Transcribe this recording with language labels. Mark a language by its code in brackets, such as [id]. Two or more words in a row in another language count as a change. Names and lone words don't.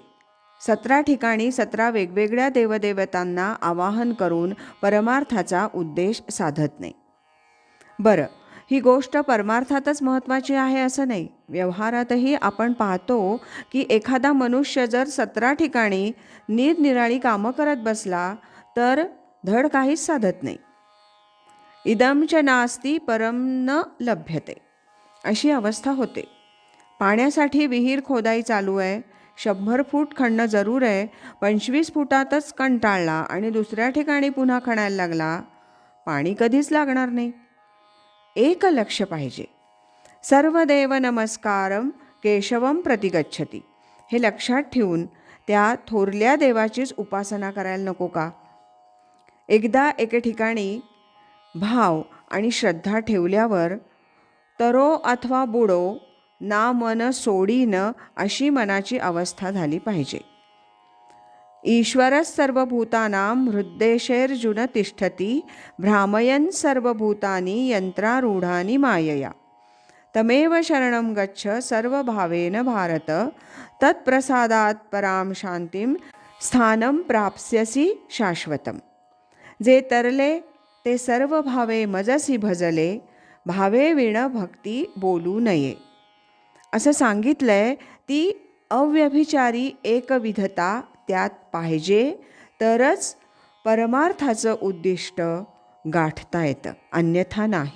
[mr] 17 ठिकाणी 17 वेगवेगळ्या देवदेवतांना आवाहन करून परमार्थाचा उद्देश साधत नाही। बरं, ही गोष्ट परमार्थातच महत्त्वाची आहे असं नाही। व्यवहारातही आपण पाहतो की एखादा मनुष्य जर 17 ठिकाणी निरनिराळी कामं करत बसला तर धड काहीच साधत नाही। [sa] इदं च नास्ति परं न लभ्यते, [mr] अशी अवस्था होते। पाण्यासाठी विहीर खोदाई चालू आहे, 100 फूट खणणं जरूर आहे, 25 फुटातच कंटाळला आणि दुसऱ्या ठिकाणी पुन्हा खणायला लागला, पाणी कधीच लागणार नाही। एक लक्ष पाहिजे। [sa] सर्वदेव नमस्कारम केशवम प्रतिगच्छति, [mr] हे लक्षात ठेवून त्या थोरल्या देवाचीच उपासना करायला नको का? एकदा एके ठिकाणी भाव आणि श्रद्धा ठेवल्यावर तरो अथवा बुडो ना मन सोडीन, अशी मनाची अवस्था झाली पाहिजे। [sa] ईश्वरः सर्वभूतानां हृद्देशेर्जुन तिष्ठति, भ्रामयन् सर्वभूतानि यंत्रारूढानि मायया। तमेव शरणं गच्छ सर्वभावेन भारत, तत्प्रसादात् परां शांतिं स्थानं प्राप्स्यसि शाश्वतम्। [mr] जे तरले ते सर्व भावे मजसी भजले, भावे विण भक्ती बोलू नये, असं सांगितलंय। ती अव्यभिचारी एकविधता त्यात पाहिजे, तरच परमार्थाचं उद्दिष्ट गाठता येतं, अन्यथा नाही।